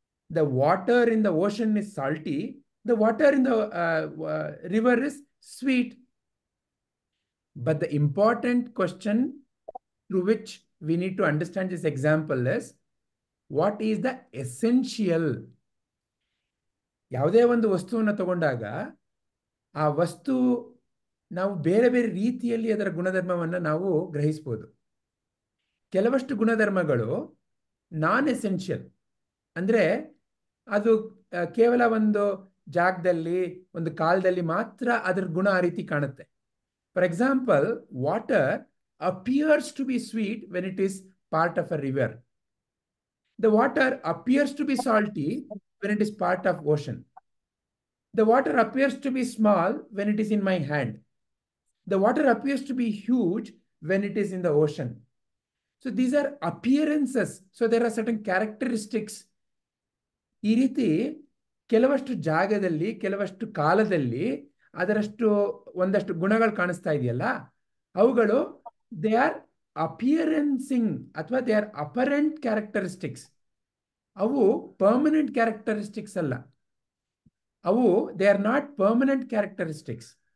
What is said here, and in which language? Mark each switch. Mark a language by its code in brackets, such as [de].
[en] The water in the ocean is salty. The water in the river is sweet. But the important question through which we need to understand this example is, what is the essential? [kn] ಯಾವುದೇ ಒಂದು ವಸ್ತುವನ್ನು ತಗೊಂಡಾಗ ಆ ವಸ್ತು ನಾವು ಬೇರೆ ಬೇರೆ ರೀತಿಯಲ್ಲಿ ಅದರ ಗುಣಧರ್ಮವನ್ನು ನಾವು ಗ್ರಹಿಸಬಹುದು. ಕೆಲವಷ್ಟು ಗುಣಧರ್ಮಗಳು ನಾನ್ ಎಸೆನ್ಷಿಯಲ್, ಅಂದರೆ ಅದು ಕೇವಲ ಒಂದು ಜಾಗದಲ್ಲಿ ಒಂದು ಕಾಲದಲ್ಲಿ ಮಾತ್ರ ಅದರ ಗುಣ ಆ ರೀತಿ ಕಾಣುತ್ತೆ. [en] For example, water appears to be sweet when it is part of a river. The water appears to be salty when it is part of ocean. The water appears to be small when it is in my hand. The water appears to be huge when it is in the ocean. So these are appearances. So there are certain characteristics. [kn] ಈ ರೀತಿ ಕೆಲವಷ್ಟು ಜಾಗದಲ್ಲಿ ಕೆಲವಷ್ಟು ಕಾಲದಲ್ಲಿ ಅದರಷ್ಟು ಒಂದಷ್ಟು ಗುಣಗಳು ಕಾಣಿಸ್ತಾ ಇದೆಯಲ್ಲ, ಅವುಗಳು [en] they are appearancing [kn] ಅಥವಾ [en] They are apparent characteristics. [kn] ಅವು ಪರ್ಮನೆಂಟ್ ಕ್ಯಾರೆಕ್ಟರಿಸ್ಟಿಕ್ಸ್ ಅಲ್ಲ. ಅವು [en] They are not permanent characteristics.